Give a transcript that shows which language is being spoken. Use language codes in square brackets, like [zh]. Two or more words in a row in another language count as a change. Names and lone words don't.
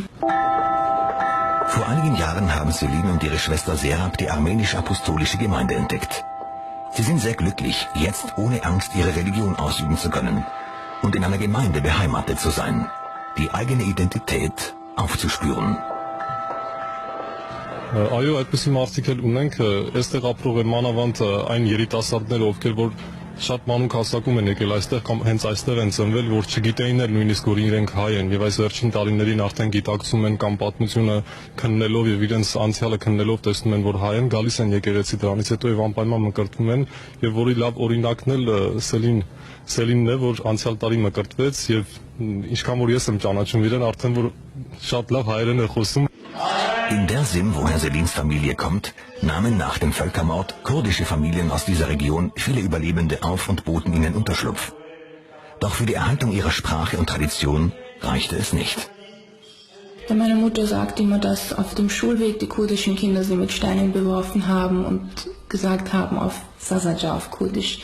[de] Vor einigen Jahren haben Selin und ihre Schwester Serap die armenisch-apostolische Gemeinde entdeckt. Sie sind sehr glücklich, jetzt ohne Angst ihre Religion ausüben zu können und in einer Gemeinde beheimatet zu sein, die eigene Identität aufzuspüren. [hy] Այո, այդպիսի մարդիկ էլ ունենք, այստեղ ապրող են մանավանդ այն երիտասարդներ, ովքեր որ շատ մանուկ հասակում են եկել այստեղ կամ հենց այստեղ են ծնվել, որ չգիտեին էլ նույնիսկ որ իրենք հայ են եւ այս վերջին տարիներին արդեն գիտակցում են կամ պատմությունը քննելով եւ իրենց անցյալը քննելով տեսնում են, որ հայ են, գալիս են եկեղեցի դրանից հետո եւ անպայման մկրտվում են եւ որի լավ օրինակն էլ Սելինն է, որ անցյալ տարի մկրտվեց եւ ինչքան որ ես եմ ճանաչում իրեն, արդեն որ շատ լավ հայերեն է խոսում. [de] In Dersim, woher Selins Familie kommt, nahmen nach dem Völkermord kurdische Familien aus dieser Region viele Überlebende auf und boten ihnen Unterschlupf. Doch für die Erhaltung ihrer Sprache und Tradition reichte es nicht. Meine Mutter sagt immer, dass auf dem Schulweg die kurdischen Kinder sie mit Steinen beworfen haben und gesagt haben auf Sasaja, auf Kurdisch.